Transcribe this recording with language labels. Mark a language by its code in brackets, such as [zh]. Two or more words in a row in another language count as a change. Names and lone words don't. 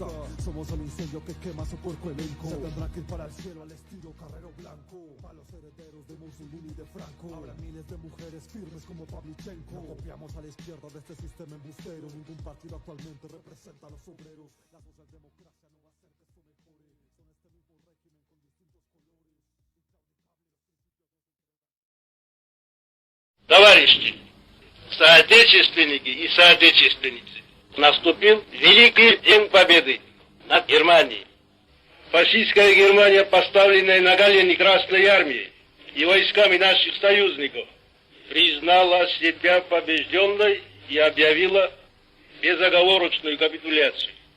[es] Somos el incendio que quema su puerco elenco. Se tendrá que ir para el cielo al estilo Carrero Blanco. Para los herederos de Mussolini y de Franco. Habrá miles de mujeres firmes como Pavlichenko. No copiamos a la izquierda de este sistema embustero. Ningún partido actualmente representa a los obreros. La socialdemocracia no va a hacer que esto mejore. Son este mismo régimen con distintos colores. [ru] Товарищи, соотечественники и соотечественницы, наступил Великий День Победы над Германией. Фашистская Германия, поставленная на колени Красной Армией и войсками наших союзников, признала себя побежденной и объявила безоговорочную капитуляцию.